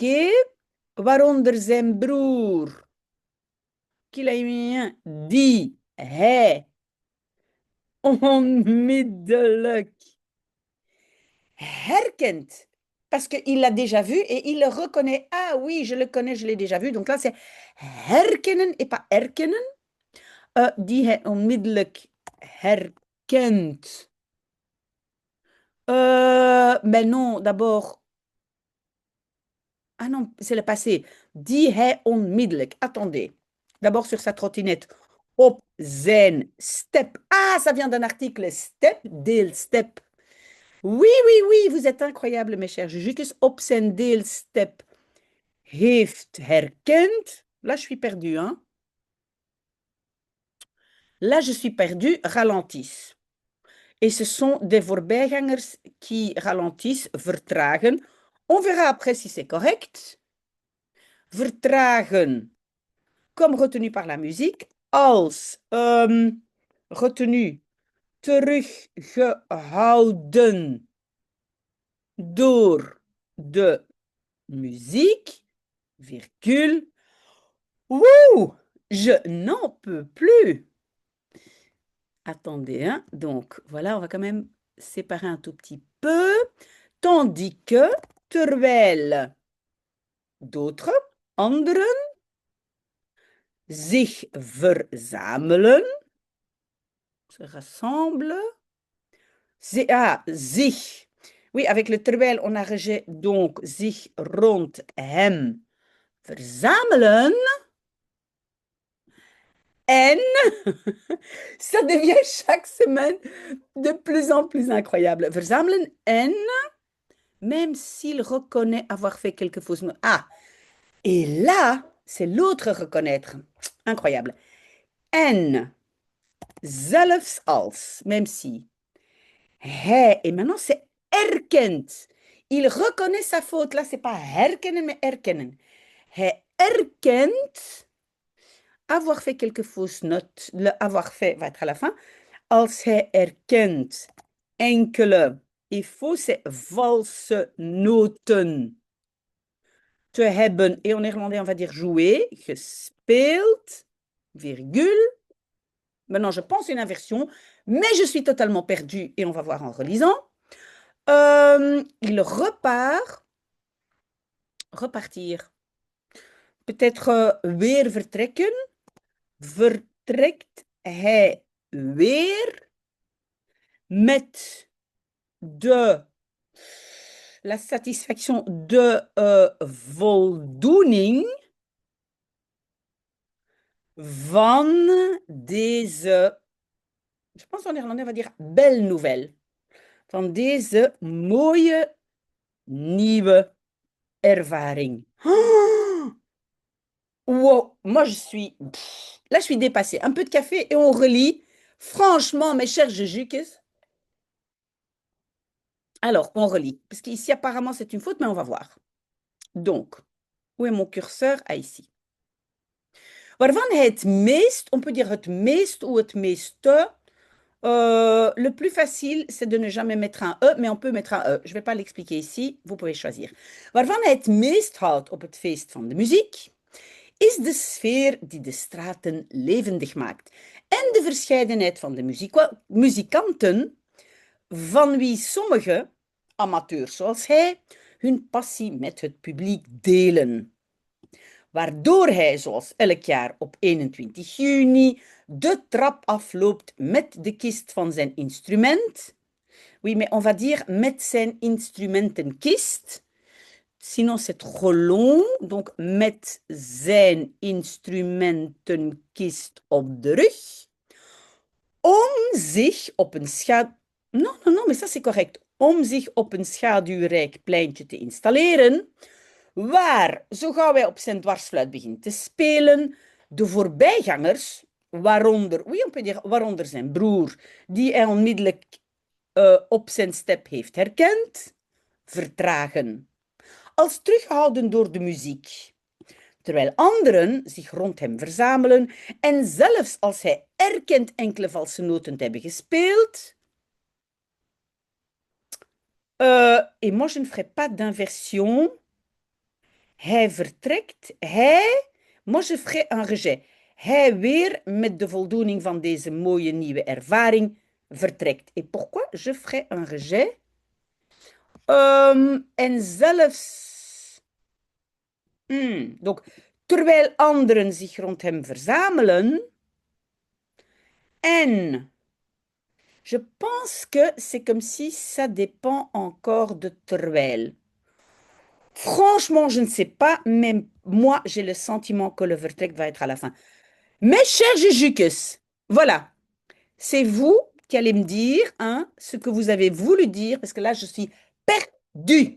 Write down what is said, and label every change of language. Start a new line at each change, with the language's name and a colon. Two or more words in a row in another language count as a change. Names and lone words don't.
Dutch: Waaronder zijn broer,
French: qu'il a mis un,
Dutch: die hij onmiddellijk herkent.
French: parce qu'il l'a déjà vu et il le reconnaît. Ah oui, je le connais, je l'ai déjà vu. Donc là, c'est herkennen et pas erkennen.
Dutch: Die hij onmiddellijk herkent.
French: Mais non, d'abord. Ah non, c'est le passé. Die hij onmiddellijk. Attendez. D'abord sur sa trottinette.
Dutch: Op zijn step.
French: Ah, ça vient d'un article.
Dutch: Step, deel step.
French: Oui, oui, oui, vous êtes incroyables, mes chers Jujukus.
Dutch: Op zijn deel step heeft herkend.
French: Là, je suis perdue, hein. Là, je suis perdue. Ralentissent. Et ce sont des voorbijgangers qui ralentissent, vertragen. On verra après si c'est correct. Vertragen, comme retenu par la musique,
Dutch: als retenu, teruggehouden door de muziek,
French: virgule. Wouh, je n'en peux plus. Attendez, hein. Donc, voilà, on va quand même séparer un tout petit peu. Tandis que,
Dutch: terwijl d'autres, anderen, zich verzamelen,
French: se rassemblent, zich. Oui, avec le terwijl, on a rejet, donc,
Dutch: zich rond hem verzamelen. En,
French: ça devient chaque semaine de plus en plus incroyable.
Dutch: Verzamelen en,
French: même s'il reconnaît avoir fait quelque chose. Ah, et là, c'est l'autre reconnaître. Incroyable.
Dutch: En, zelfs als,
French: même si. Hij, et maintenant c'est erkent. Il reconnaît sa faute. Là, c'est pas herkennen, mais erkennen.
Dutch: Hij erkent
French: avoir fait quelque fausse note. Le avoir fait va être à la fin.
Dutch: Als hij erkent enkele
French: et fausse,
Dutch: valse noten te hebben.
French: Et en néerlandais, on va dire jouer. Gespeeld, virgule. Maintenant, je pense une inversion, mais je suis totalement perdue et on va voir en relisant. Il repart, repartir. Peut-être
Dutch: weer vertrekken. Vertrekt hij weer met de
French: la satisfaction de
Dutch: voldoening van deze,
French: je pense en néerlandais on va dire belle nouvelle,
Dutch: van deze mooie nieuwe ervaring.
French: Oh, wow, moi je suis, là je suis dépassée. Un peu de café et on relit. Franchement, mes chers Jujukes, alors on relit. Parce qu'ici apparemment c'est une faute, mais on va voir. Donc, où est mon curseur? Ah, ici.
Dutch: Waarvan hij het meest,
French: on peut dire
Dutch: het meest
French: ou
Dutch: het meeste.
French: Le plus facile, c'est de ne jamais mettre un E, mais on peut mettre un E. Je ne vais pas l'expliquer ici, vous pouvez choisir.
Dutch: Waarvan hij het meest houdt op het feest van de muziek, is de sfeer die de straten levendig maakt. En de verscheidenheid van de muzikanten, van wie sommige, amateurs zoals hij, hun passie met het publiek delen. Waardoor hij, zoals elk jaar op 21 juni, de trap afloopt met de kist van zijn instrument.
French: Oui, mais on va dire
Dutch: met zijn instrumentenkist.
French: Sinon, c'est trop long. Donc,
Dutch: met zijn instrumentenkist op de rug. Om zich op een
French: Non, non, non, mais ça c'est correct.
Dutch: Om zich op een schaduwrijk pleintje te installeren, waar, zo gauw hij op zijn dwarsfluit begint te spelen, de voorbijgangers, waaronder,
French: oui, on peut dire,
Dutch: waaronder zijn broer, die hij onmiddellijk op zijn step heeft herkend, vertragen. Als teruggehouden door de muziek. Terwijl anderen zich rond hem verzamelen en zelfs als hij erkent enkele valse noten te hebben gespeeld.
French: Et moi, je ne ferai pas d'inversion.
Dutch: Hij vertrekt,
French: moi je ferai un rejet.
Dutch: Hij weer met de voldoening van deze mooie nieuwe ervaring vertrekt.
French: Et pourquoi je ferai un rejet?
Dutch: En zelfs, donc, terwijl anderen zich rond hem verzamelen.
French: En je pense que c'est comme si ça dépend encore de terwijl. Franchement, je ne sais pas, mais moi, j'ai le sentiment que le vertrek va être à la fin. Mes chers Jujukus, voilà, c'est vous qui allez me dire hein, ce que vous avez voulu dire, parce que là, je suis perdue.